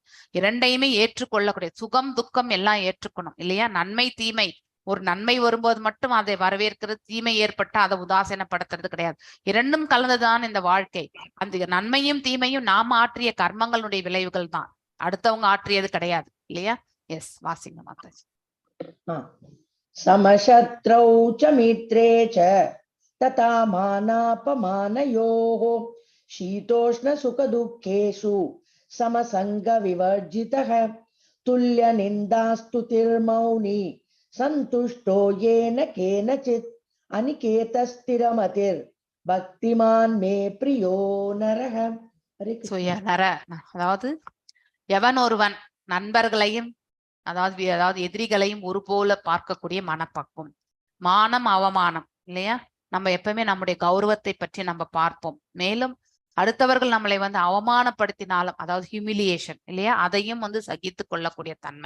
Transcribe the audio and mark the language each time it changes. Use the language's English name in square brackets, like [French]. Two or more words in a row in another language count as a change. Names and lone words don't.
[Tamil] இரண்டையுமே ஏற்றுக்கொள்ளக்கூடிய, சுகம் துக்கம் எல்லாம் ஏற்றுக்கணும் இல்லையா? நன்மை தீமை, ஒரு நன்மை வரும்போது மட்டும் அதை வரவேற்கிறது, தீமை ஏற்பட்டா அதை உதாசீனப்படுத்துறது கிடையாது. இரண்டும் கலந்துதான் இந்த வாழ்க்கை. அந்த நன்மையும் தீமையும் நாம ஆற்றிய கர்மங்களுடைய விளைவுகள் தான், அடுத்தவங்க ஆற்றியது கிடையாது இல்லையா? எஸ், வாசிங்க மாதாஜி. [Sanskrit] समशत्रौ च मित्रे च तथा मानापमानयोः शीतोष्णसुखदुःखेषु समसङ्गविवर्जितः तुल्यनिन्दास्तुतिर्मौनी सन्तुष्टो येन केनचित् अनिकेतस्थिरमतिर् भक्तिमान् मे प्रियो नरः. [Tamil] அதாவது எவன் ஒருவன் நண்பர்களையும் அதாவது எதிரிகளையும் ஒரு போல பார்க்கக்கூடிய மனப்பக்குவம், மானம் அவமானம் இல்லையா? நம்ம எப்பவுமே நம்முடைய கௌரவத்தை பற்றி நம்ம பார்ப்போம். மேலும் அடுத்தவர்கள் நம்மளை வந்து அவமானப்படுத்தினாலும், அதாவது ஹியூமிலியேஷன் இல்லையா, அதையும் வந்து சகித்து கொள்ளக்கூடிய தன்மை.